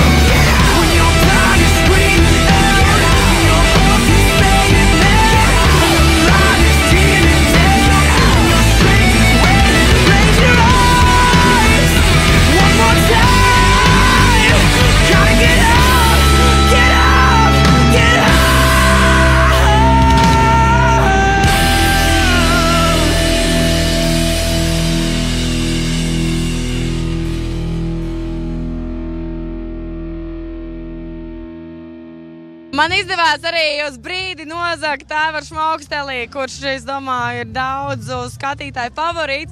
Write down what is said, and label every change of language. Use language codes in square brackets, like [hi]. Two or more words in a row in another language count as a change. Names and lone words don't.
[en] When your body's screaming out and your hope is fading now, and the light is dimming down and your strength is waning, raise your eyes one more time. Gotta get up, get up, get up. [lv] Man izdevās arī uz brīdi nozagt Aivaru Šmokstelī, kurš, es domāju, ir daudzu skatītāju favorīts.